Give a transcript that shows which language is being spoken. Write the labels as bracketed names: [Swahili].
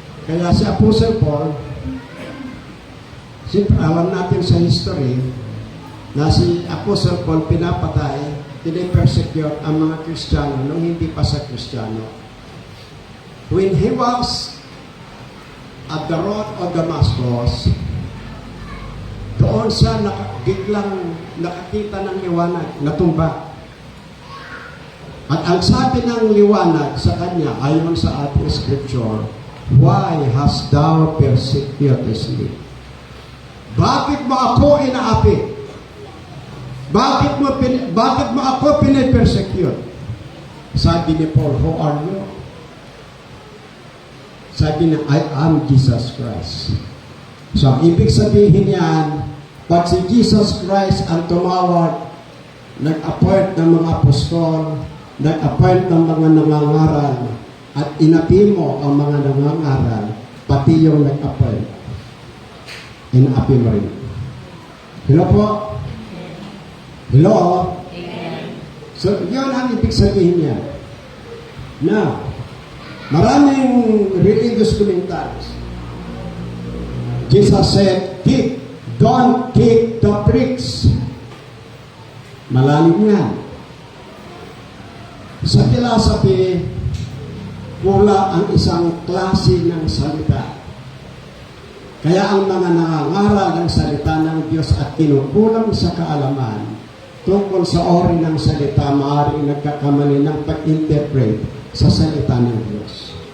[Filipino] Kaya si Apostle Paul, siyempre alam natin sa history na si Apostle Paul pinapatay, pinipersecute ang mga Kristiyano nung hindi pa sa Kristiyano. [English] When he was at the road of Damascus, [Filipino] doon siya biglang nakakita ng liwanag, natumba. At ang sabi ng liwanag sa kanya, ayon sa ating scripture, [English] why hast thou persecuted me? [Filipino] Bakit mo ako inaapi? Bakit mo ako pinipersecute? Sabi ni Paul, [English] who are you? [Filipino] Sabi niya, [English] I am Jesus Christ. [Filipino] So, ang ibig sabihin yan, pag si Jesus Christ ang tumawag, nag-appoint ng mga apostol, nag-appoint ng mga nangangaral, at inapi mo ang mga nangangaral, pati yung nag-appoint, inaapi mo rin. Hello po? Hello? Amen. So, yun ang ibig sabihin niya. Now, maraming religious commentaries. [English] Jesus said, don't kick the pricks. [Filipino] Malalim yan. Sa philosophy, wala ang isang klase ng salita. Kaya ang mga nangangaral ng salita ng Diyos at kinukulang sa kaalaman, tungkol sa ori ng salita, maaaring nagkakamali ng pag-interpret sa salita ng Diyos.